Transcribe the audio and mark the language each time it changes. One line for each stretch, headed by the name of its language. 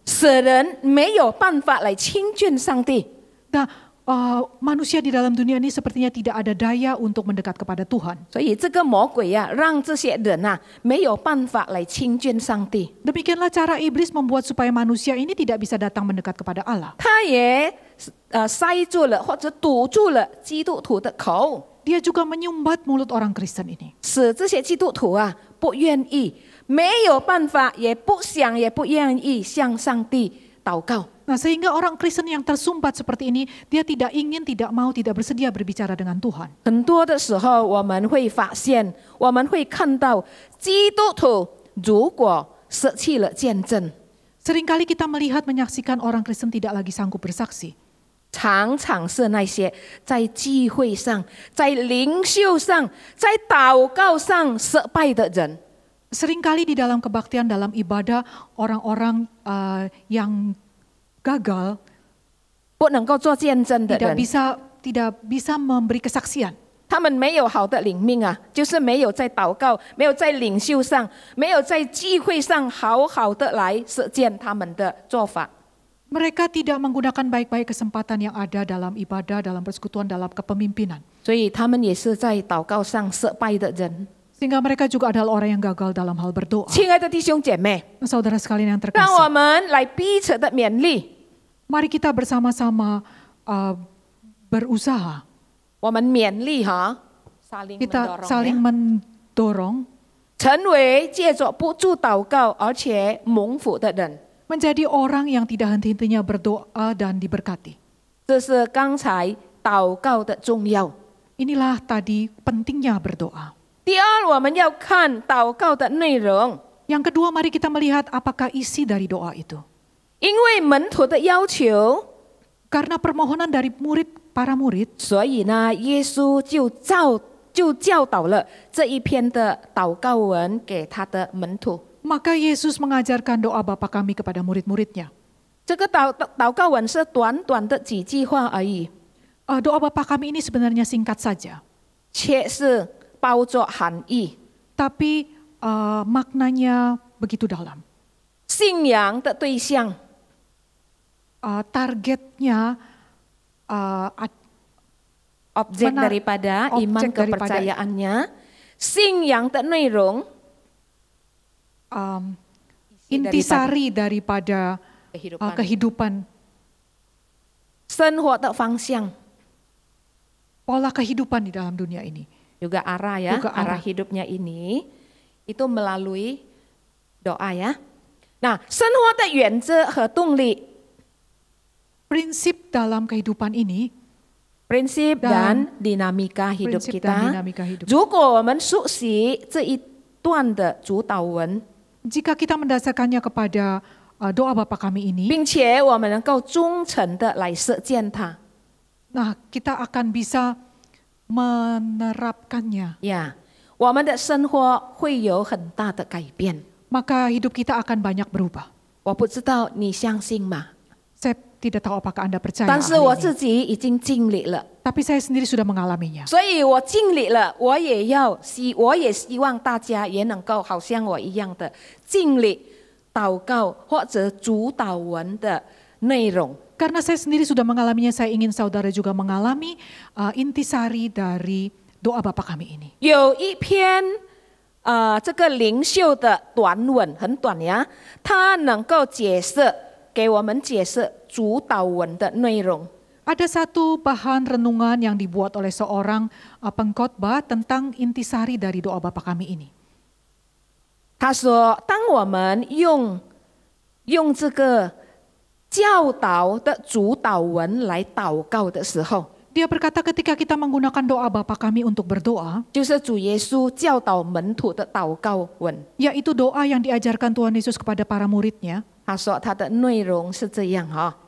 Chinese: 使人没有办法来亲近上帝。
Indonesian: Nah, manusia di dalam dunia ini sepertinya tidak ada daya untuk mendekat kepada Tuhan.
Chinese: 所以这个魔鬼啊，让这些人啊没有办法来亲近上帝。
Indonesian: Demikianlah cara iblis membuat supaya manusia ini tidak bisa datang mendekat kepada Allah.
Chinese: 他也塞住了或者堵住了基督徒的口，
Indonesian: Dia juga menyumbat mulut orang Kristen ini.
Chinese: 使这些基督徒啊不愿意，没有办法，也不想，也不愿意向上帝祷告。
Indonesian: Nah, sehingga orang Kristen yang tersumbat seperti ini, dia tidak ingin, tidak mau, tidak bersedia berbicara dengan Tuhan.
Chinese: 很多的时候，我们会发现，我们会看到基督徒如果舍弃了见证，
Indonesian: Seringkali kita melihat, menyaksikan orang Kristen tidak lagi sanggup bersaksi.
Chinese: 常常是那些在聚会上、在灵修上、在祷告上失败的人。
Indonesian: Seringkali di dalam kebaktian, dalam ibadah, orang-orang yang gagal
Chinese: 不能够做见证的
Indonesian: tidak
Chinese: 人，
Indonesian: bisa memberi kesaksian.
Chinese: 他们没有好的灵命啊，就是没有在祷告，没有在领袖上，没有在聚会上好好的来实践他们的做法。
Indonesian: Mereka tidak menggunakan baik-baik kesempatan yang ada dalam ibadah, dalam persekutuan, dalam kepemimpinan.
Chinese: 所以他们也是在祷告上失败的人。
Indonesian: Sehingga mereka juga adalah orang yang gagal dalam hal berdoa.
Chinese: 亲爱的弟兄姐妹，
Indonesian: Saudara sekalian yang
Chinese: 让我
Indonesian: terkasih,
Chinese: 们来彼此的勉励，
Indonesian: mari kita bersama-sama berusaha.
Chinese: 我们勉励哈，
Indonesian: Kita saling mendorong
Chinese: 成为借着不住祷告而且蒙福的人。
Indonesian: menjadi orang yang tidak henti-hentinya berdoa dan diberkati.
Chinese: 这是刚才祷告的重要。
Indonesian: Inilah tadi pentingnya berdoa.
Chinese: 第二，我们要看祷告的内容，
Indonesian: Yang kedua, mari kita melihat apakah isi dari doa itu.
Chinese: 因为门徒的要求，
Indonesian: Karena permohonan dari para murid,
Chinese: 所以呢，耶稣就教导了这一篇的祷告文给他的门徒。
Indonesian: maka Yesus mengajarkan doa Bapa kami kepada murid-muridnya.
Chinese: 这个祷告文是短短的几句话而已，
Indonesian: Doa Bapa kami ini sebenarnya singkat saja,
Chinese: 却是包着含义。
Indonesian: tapi maknanya begitu dalam.
Chinese: 信仰的对象，
Indonesian: Targetnya objek daripada iman objek daripada- kepercayaannya,
Chinese: 信仰的内容，
Indonesian: intisari daripada kehidupan,
Chinese: 生活的方向，
Indonesian: pola kehidupan di dalam dunia ini. juga arah ya, Juga arah arah. hidupnya ini itu melalui doa ya. Nah,
Chinese: 生活的原则和动力，
Indonesian: Prinsip dalam kehidupan ini, prinsip dan dinamika hidup prinsip dan kita. dinamika hidup.
Chinese: 如果我们熟悉这一段的主导文，
Indonesian: Jika kita mendasarkannya kepada doa Bapa kami ini,
Chinese: 并且我们能够忠诚的来实践它，
Indonesian: nah kita akan bisa menerapkannya.
Chinese: 呀，我们的生活会有很大的改变。
Indonesian: Maka hidup kita akan banyak berubah.
Chinese: 我不知道你相信吗？
Indonesian: Saya tidak tahu apakah Anda percaya
Chinese: 但是
Indonesian: hal
Chinese: 我
Indonesian: ini.
Chinese: 自己已经经历了。
Indonesian: Tapi saya sendiri sudah mengalaminya.
Chinese: 所以我经历了，我也希望大家也能够好像我一样的经历祷告或者主导文的内容。
Indonesian: Karena saya sendiri sudah mengalaminya, saya ingin saudara juga mengalami intisari dari doa Bapa kami ini.
Chinese: 有一篇这个灵修的短文，很短呀，它能够给我们解释主导文的内容。
Indonesian: Ada satu bahan renungan yang dibuat oleh seorang pengkhotbah tentang intisari dari doa Bapa kami ini.
Chinese: 他说：“当我们用这个教导的主导文来祷告的时候，
Indonesian: Dia berkata ketika kita menggunakan doa Bapa kami untuk berdoa,
Chinese: 就是主耶稣教导门徒的祷告文。
Indonesian: yaitu doa yang diajarkan Tuhan Yesus kepada para muridnya.
Chinese: 他说他的内容是这样哈，